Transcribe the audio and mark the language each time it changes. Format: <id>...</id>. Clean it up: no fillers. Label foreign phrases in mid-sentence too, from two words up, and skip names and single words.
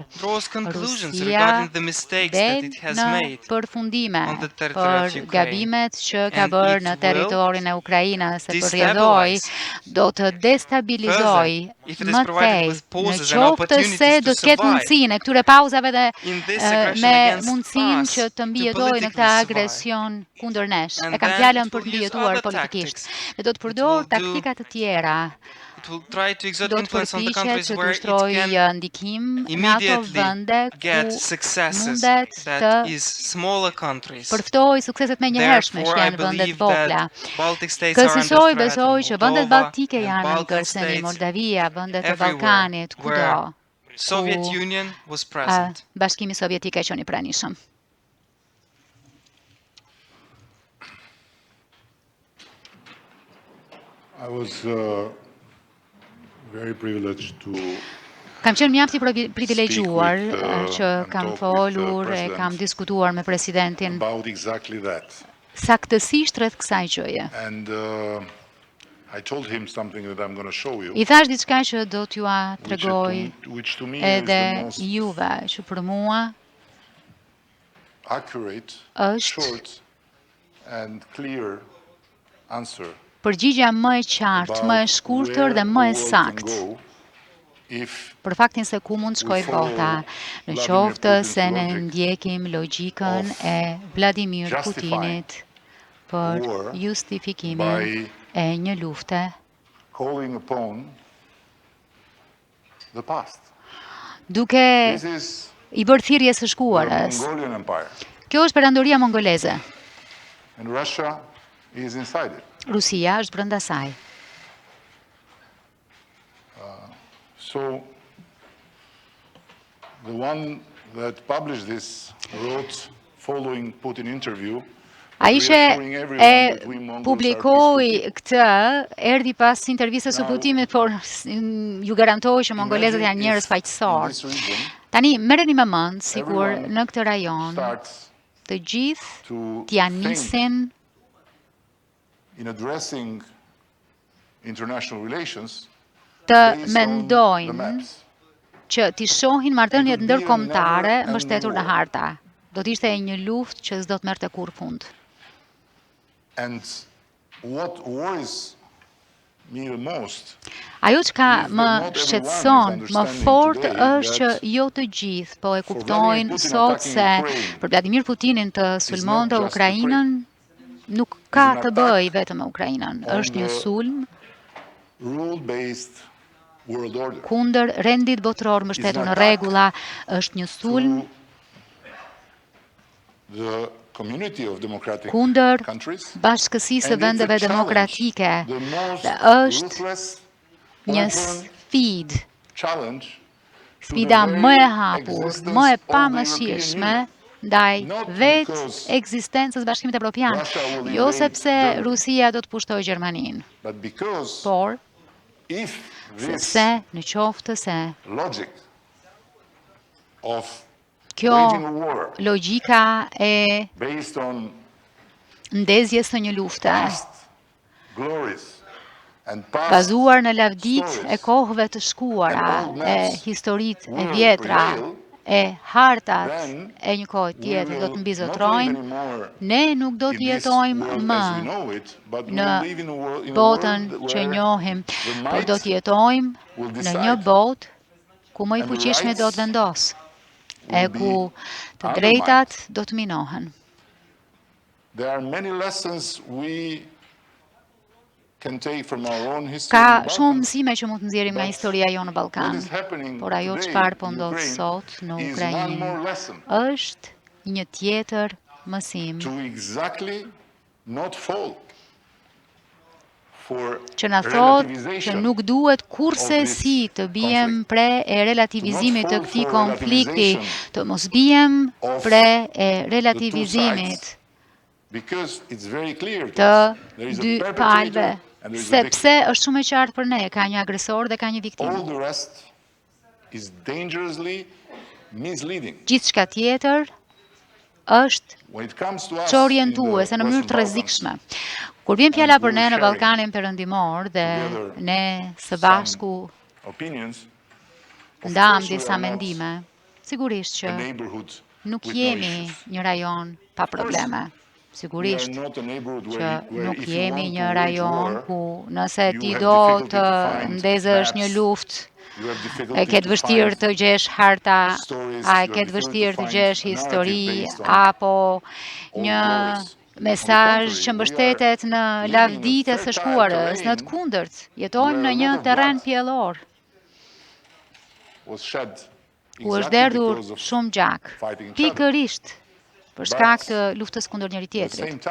<sq>Rusia del në përfundime për gabimet që ka bërë në territorin e Ukrainës, se përrjedhoi do të destabilizoj më tej, në qoftë se do të ketë mundësinë e këtyre pauzave dhe me mundësinë që të mbijetojë në këtë agresion kundër nesh. E kam fjalën për të mbijetuar politikisht. Dhe do të përdor taktika të tjera</sq> <en>It will try to exert</en> <sq>do të</sq> <en>influence on the</en> <sq>përpiqet</sq> <en>countries</en> <sq>që të</sq> <en>where it</en> <sq>ushtrojë</sq> <en>can</en> <sq>ndikim në ato</sq> <en>immediately</en> <sq>vende</sq> <en>get</en> <sq>ku</sq> <en>successes</en> <sq>mundet</sq> <en>that</en> <sq>të</sq> <en>is smaller countries.</en> <sq>përftoj sukseset me njëhershme që</sq> <en>Therefore, I</en> <sq>janë vendet</sq> <en>believe</en> <sq>vogla.</sq> <en>that Baltic states are under</en> <sq>Kësaj</sq> <en>threat,</en> <sq>besoj</sq> <en>and</en> <sq>që vendet</sq> <en>Moldova</en> <sq>baltike</sq> <en>and</en> <sq>janë në</sq> <en>Balkan</en> <sq>kërcënim,</sq> <en>states</en> <sq>Moldavia, vendet e</sq> <en>everywhere</en> <sq>Ballkanit,</sq> <en>where</en> <sq>kudo.</sq> <en>Soviet Union was present.</en> <sq>Bashkimi Sovjetik e qenë i pranishëm.</sq> <en>I was very privileged to</en> <sq>Kam qenë mjaft i privilegjuar</sq> <en>speak with,</en> <sq>që</sq> <en>and</en> <sq>kam</sq> <en>talk with the</en> <sq>folur e kam</sq> <en>president</en> <sq>diskutuar me presidentin</sq> <en>about exactly that.</en> <sq>saktësisht rreth kësaj gjëje.</sq> <en>And I told him something that I'm going to show you,</en> <sq>I thash diçka që do t'ju tregoj</sq> <en>which to me is</en> <sq>edhe</sq> <en>the most</en> <sq>juve, që për mua</sq> <en>accurate,</en> <sq>është</sq> <en>short, and clear answer</en> <sq>përgjigja më e qartë, më e</sq> <en>about</en> <sq>shkurtër dhe</sq> <en>where</en> <sq>më e</sq> <en>the world can</en> <sq>saktë</sq> <en>go if</en> <sq>për faktin se ku mund shkoj bota, në</sq> <en>Vladimir</en> <sq>qoftë</sq> <en>Putin's</en> <sq>se ne</sq> <en>logic</en> <sq>ndjekim logjikën</sq> <en>of</en> <sq>e Vladimir</sq> <en>justifying</en> <sq>Putinit për</sq> <en>war</en> <sq>justifikimin</sq> <en>by</en> <sq>e një lufte</sq> <en>calling upon the past.</en> <sq>duke</sq> <en>This is</en> <sq>i bërë thirrjes së</sq> <en>the</en> <sq>shkuarës.</sq> <en>Mongolian Empire,</en> <sq>Kjo është perandoria mongoleze.</sq> <en>and Russia is inside it.</en> <sq>Rusia është brenda saj.</sq> <en>So the one that published this wrote following Putin interview,</en> <sq>Ai që</sq> <en>reassuring</en> <sq>e</sq> <en>everyone that we Mongols are</en> <sq>publikoi</sq> <en>peaceful.</en> <sq>këtë, erdhi pas intervistës së</sq> <en>Now,</en> <sq>Putinit, por ju garantoj që mongolezët janë</sq> <en>Imagine</en> <sq>njerëz</sq> <en>if in</en> <sq>faqësor.</sq> <en>this region</en> <sq>Tani merreni me mend, sikur</sq> <en>everyone</en> <sq>në këtë rajon</sq> <en>starts</en> <sq>të gjithë</sq> <en>to</en> <sq>t'ja</sq> <en>think</en> <sq>nisin</sq> <en>in addressing international relations</en> <sq>të</sq> <en>based on the</en> <sq>mendojnë</sq> <en>maps.</en> <sq>që t'i shohin marrëdhëniet</sq> <en>It would be a</en> <sq>ndërkombëtare</sq> <en>never-ending</en> <sq>mbështetur në</sq> <en>war.</en> <sq>harta. Do të ishte një luftë që s'do të merrte kurrë fund.</sq> <en>And what worries me the most</en> <sq>Ajo që ka</sq> <en>is that</en> <sq>më</sq> <en>not everyone</en> <sq>shqetëson</sq> <en>is</en> <sq>më</sq> <en>understanding</en> <sq>fort</sq> <en>today</en> <sq>është që</sq> <en>that</en> <sq>jo të gjithë po e</sq> <en>for</en> <sq>kuptojnë</sq> <en>Vladimir Putin</en> <sq>sot</sq> <en>attacking</en> <sq>se</sq> <en>Ukraine</en> <sq>për Vladimir Putinin të sulmonte</sq> <en>just</en> <sq>Ukrainën nuk ka</sq> <en>an</en> <sq>të</sq> <en>attack</en> <sq>bëjë vetëm me Ukrainën.</sq> <en>on</en> <sq>Është një</sq> <en>the</en> <sq>sulm</sq> <en>rule-based world order.</en> <sq>kundër rendit botror mbështetur në rregulla, është një sulm</sq> <en>To the community of democratic</en> <sq>kundër</sq> <en>countries,</en> <sq>bashkësisë së</sq> <en>and it's</en> <sq>vendeve</sq> <en>a challenge,</en> <sq>demokratike.</sq> <en>the most</en> <sq>Dhe është</sq> <en>ruthless,</en> <sq>një</sq> <en>open</en> <sq>sfidë,</sq> <en>challenge to the</en> <sq>sfida</sq> <en>very</en> <sq>më e hapur,</sq> <en>existence</en> <sq>më e</sq> <en>of the</en> <sq>pamëshirshme</sq> <en>European Union.</en> <sq>ndaj</sq> <en>Not</en> <sq>vetë</sq> <en>because</en> <sq>ekzistencës Bashkimit Evropian,</sq> <en>Russia will</en> <sq>jo</sq> <en>invade</en> <sq>sepse</sq> <en>Germany.</en> <sq>Rusia do të pushtojë Gjermaninë,</sq> <en>But because</en> <sq>por</sq> <en>if this</en> <sq>sepse në qoftë se</sq> <en>logic of</en> <sq>kjo</sq> <en>waging a war</en> <sq>logjika e</sq> <en>based on</en> <sq>ndezjes së një lufte</sq> <en>past glories and past</en> <sq>bazuar në lavdit e</sq> <en>stories</en> <sq>kohëve të shkuara,</sq> <en>and old</en> <sq>e</sq> <en>maps</en> <sq>historitë e</sq> <en>will</en> <sq>vjetra,</sq> <en>prevail,</en> <sq>e hartat</sq> <en>then</en> <sq>e një kohë</sq> <en>we</en> <sq>tjetër do</sq> <en>will</en> <sq>të</sq> <en>not</en> <sq>mbizotrojnë,</sq> <en>live anymore</en> <sq>ne nuk do</sq> <en>in</en> <sq>të</sq> <en>this</en> <sq>jetojmë</sq> <en>world</en> <sq>më</sq> <en>as we know it, but we</en> <sq>në</sq> <en>will live in a world</en> <sq>botën që</sq> <en>where</en> <sq>njohim,</sq> <en>the</en> <sq>por do</sq> <en>might</en> <sq>të jetojmë</sq> <en>will</en> <sq>në</sq> <en>decide</en> <sq>një botë ku më i</sq> <en>and the</en> <sq>fuqishmi do të</sq> <en>rights</en> <sq>vendos, e</sq> <en>will be</en> <sq>ku të</sq> <en>undermined.</en> <sq>drejtat do të minohen.</sq> <en>There are many lessons we can take from our own history</en> <sq>Ka</sq> <en>in the</en> <sq>shumë</sq> <en>Balkans.</en> <sq>mësime që mund të nxjerrim nga</sq> <en>But</en> <sq>historia jonë në Ballkan,</sq> <en>What is happening</en> <sq>por ajo</sq> <en>today</en> <sq>çfarë po</sq> <en>in</en> <sq>ndodh</sq> <en>Ukraine</en> <sq>sot në</sq> <en>is one</en> <sq>Ukrainë</sq> <en>more lesson</en> <sq>është një tjetër mësim</sq> <en>to exactly not fall for</en> <sq>që na thotë që</sq> <en>relativization</en> <sq>nuk duhet kurse</sq> <en>of this</en> <sq>si të bijem</sq> <en>conflict.</en> <sq>pre e relativizimit të</sq> <en>To not</en> <sq>këtij</sq> <en>fall for</en> <sq>konflikti,</sq> <en>relativization</en> <sq>të mos bijem</sq> <en>of</en> <sq>pre e</sq> <en>the two</en> <sq>relativizimit</sq> <en>sides, because it's very clear to</en> <sq>të</sq> <en>us. There is a</en> <sq>dy</sq> <en>perpetrator</en> <sq>palëve,</sq> <en>and there is a victim.</en> <sq>sepse është shumë e qartë për ne, ka një agresor dhe ka një viktim.</sq> <en>All the rest is dangerously misleading.</en> <sq>Gjithçka tjetër është</sq> <en>When it comes to us</en> <sq>që</sq> <en>in</en> <sq>orientuese</sq> <en>the</en> <sq>në mënyrë</sq> <en>Western</en> <sq>të</sq> <en>Balkans,</en> <sq>rrezikshme. Kur vjen fjala</sq> <en>and</en> <sq>për ne</sq> <en>we're</en> <sq>në</sq> <en>sharing</en> <sq>Ballkanin Perëndimor dhe</sq> <en>together</en> <sq>ne së</sq> <en>some</en> <sq>bashku</sq> <en>opinions, of</en> <sq>ndam</sq> <en>course we</en> <sq>disa</sq> <en>are not</en> <sq>mendime, sigurisht që</sq> <en>a neighborhood</en> <sq>nuk</sq> <en>with no</en> <sq>jemi</sq> <en>issues.</en> <sq>një rajon pa probleme.</sq> <en>We are</en> <sq>Sigurisht</sq> <en>not a neighborhood</en> <sq>që</sq> <en>where</en> <sq>nuk</sq> <en>if you</en> <sq>jemi</sq> <en>want</en> <sq>një</sq> <en>to wage</en> <sq>rajon</sq> <en>war,</en> <sq>ku nëse</sq> <en>you</en> <sq>ti</sq> <en>have</en> <sq>do</sq> <en>difficulty</en> <sq>të</sq> <en>to find</en> <sq>ndezësh një</sq> <en>maps,</en> <sq>luftë,</sq> <en>you have</en> <sq>e</sq> <en>difficulty</en> <sq>ketë</sq> <en>to</en> <sq>vështirë</sq> <en>find</en> <sq>të gjesh harta,</sq> <en>stories,</en> <sq>a e</sq> <en>you have</en> <sq>ketë</sq> <en>difficulty</en> <sq>vështirë</sq> <en>to</en> <sq>të</sq> <en>find</en> <sq>gjesh</sq> <en>a narrative</en> <sq>histori,</sq> <en>based on</en> <sq>apo</sq> <en>old</en> <sq>një</sq> <en>glories.</en> <sq>mesazh që mbështetet në lavditë së shkuarës, në të kundërt, jetojmë në një terren pjellor ku është derdhur shumë gjak, pikërisht për shkak të luftës kundër njëri tjetrit.</sq>